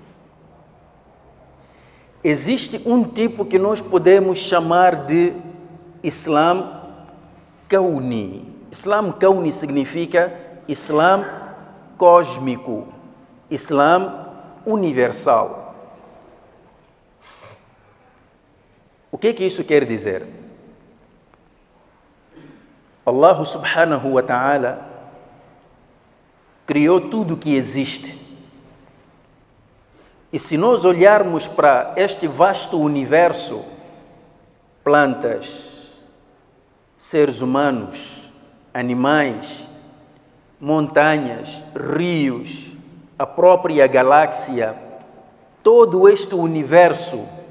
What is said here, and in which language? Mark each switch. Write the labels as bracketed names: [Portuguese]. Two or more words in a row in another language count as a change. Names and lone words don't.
[Portuguese] Existe um tipo que nós podemos chamar de Islã Kauni. Islã Kauni significa Islã cósmico, Islã universal. O que isso quer dizer? Allah [Arabic] سبحانه وتعالى [Portuguese] criou tudo que existe. E se nós olharmos para este vasto universo, plantas, seres humanos, animais, montanhas, rios, a própria galáxia, todo este universo,